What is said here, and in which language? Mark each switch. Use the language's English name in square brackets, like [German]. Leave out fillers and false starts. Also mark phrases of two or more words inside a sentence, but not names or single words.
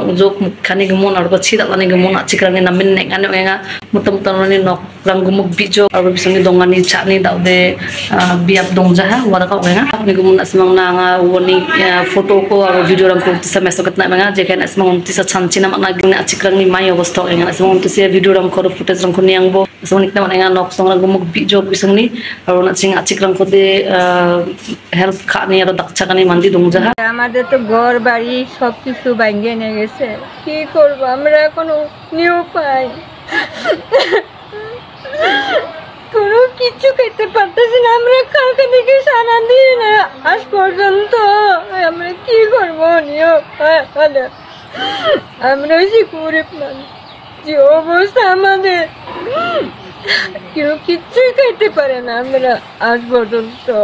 [Garo] ujok mukhani gemon arba chida lani gemon achikrani namin nek ane enga mutam tanani nok rang gumuk bijo arba bisangi dongani chani daude biap dongjaha waraka enga ni gemon asmang nanga woni foto ko aro video rang ko tisa mesokat na enga jekan asmang tisa chanchina makna gini achikrani mai obostha enga asmang tisa video rang ko footage rang ko niangbo asmang nikna enga nok song rang gumuk bijo bisangi aro na ching achikrang ko de help khani aro dakchakani mandi dongjaha [Bangla] আমাদের তো ঘর বাড়ি সবকিছু ভাঙিয়ে নিয়ে গেছে কি করব আমরা কোনো নিউ পাই কোনো কিছু খেতে পারতেছি না আমরা কালকে থেকে সারা দিন আজ পর্যন্ত আমরা কি করব নিউ হলো আমরা যে গরিব মানুষ যে অবস্থা আমাদের কেউ কিছুই খেতে পারে না আমরা আজ পর্যন্ত